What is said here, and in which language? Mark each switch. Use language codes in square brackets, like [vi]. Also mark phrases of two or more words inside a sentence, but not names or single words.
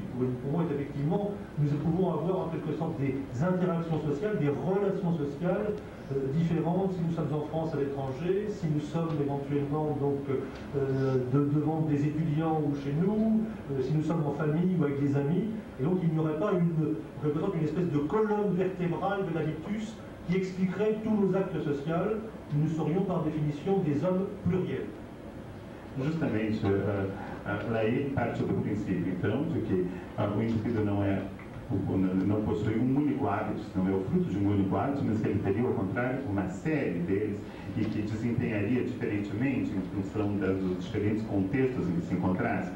[fr] Pour moi, effectivement, nous pouvons avoir en quelque sorte des interactions sociales, des relations sociales différentes si nous sommes en France à l'étranger, si nous sommes éventuellement donc devant des étudiants ou chez nous, si nous sommes en famille ou avec des amis. Et donc il n'y aurait pas en quelque sorte une espèce de colonne vertébrale de l'habitus qui expliquerait tous nos actes sociaux. Nous serions par définition des hommes pluriels. [pt] Justamente, Lahire parte do princípio, então, de que o indivíduo não possui um único hábito, não é o fruto de um único hábito, mas que ele teria, ao contrário, uma série deles e que desempenharia diferentemente em função dos diferentes contextos em que se encontrasse.